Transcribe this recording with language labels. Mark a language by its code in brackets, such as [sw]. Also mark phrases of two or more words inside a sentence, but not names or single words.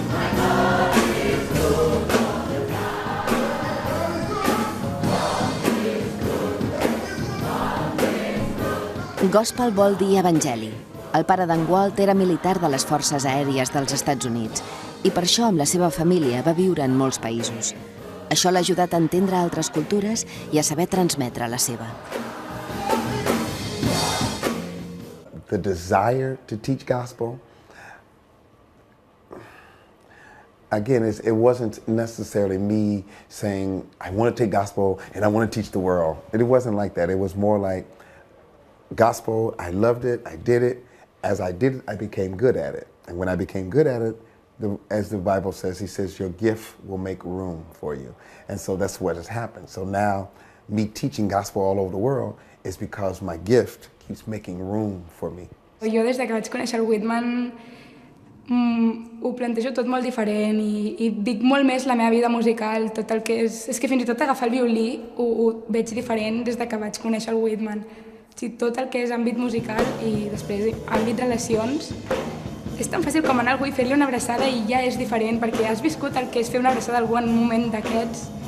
[ca] Gospel vol dir evangeli. El pare d'en Walt era militar de les forces aèries dels Estats Units i per això amb la seva família va viure en molts països. Això l'ha ajudat a entendre altres cultures i a saber transmetre la seva. [en] The desire to teach gospel, again, it wasn't necessarily me saying, I want to take gospel and I want to teach the world. It wasn't like that. It was more like, gospel, I loved it, I did it. As I did it, I became good at it. And when I became good at it, as the Bible says, he says, your gift will make room for you. And so that's what has happened. So now, me teaching gospel all over the world is because my gift keeps making room for me. [ca] Jo des que vaig conèixer el Whitman ho plantejo tot molt diferent i dic molt més la meva vida musical, tot el que és que fins i tot agafar el violí ho veig diferent des que vaig conèixer el Whitman. Tot el que és àmbit musical i després àmbit relacions, és tan fàcil com anar a algú i fer-li una abraçada i ja és diferent perquè has viscut el que és fer una abraçada a algú en un moment d'aquests.